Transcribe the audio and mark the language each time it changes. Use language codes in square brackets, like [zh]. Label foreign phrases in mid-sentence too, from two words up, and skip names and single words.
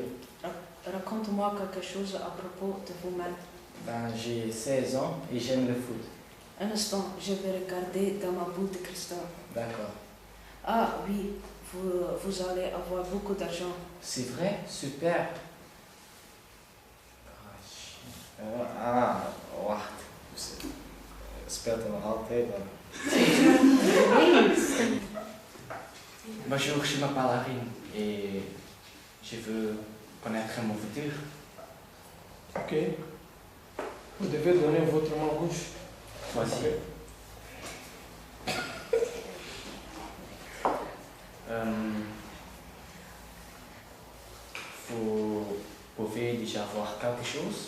[fr] Raconte-moi quelque chose à propos de vous-même. Ben, j'ai 16 ans et j'aime le foot. Un instant, je vais regarder dans ma boule de cristal. D'accord. Ah oui, vous allez avoir beaucoup d'argent. C'est vrai? Super! [nl] Wacht. Speelt er nog altijd dan? [fr] Bonjour, je m'appelle Arin et je veux connaître mon futur. Ok. Vous devez donner votre main gauche. Voici. Vous pouvez déjà voir quelque chose?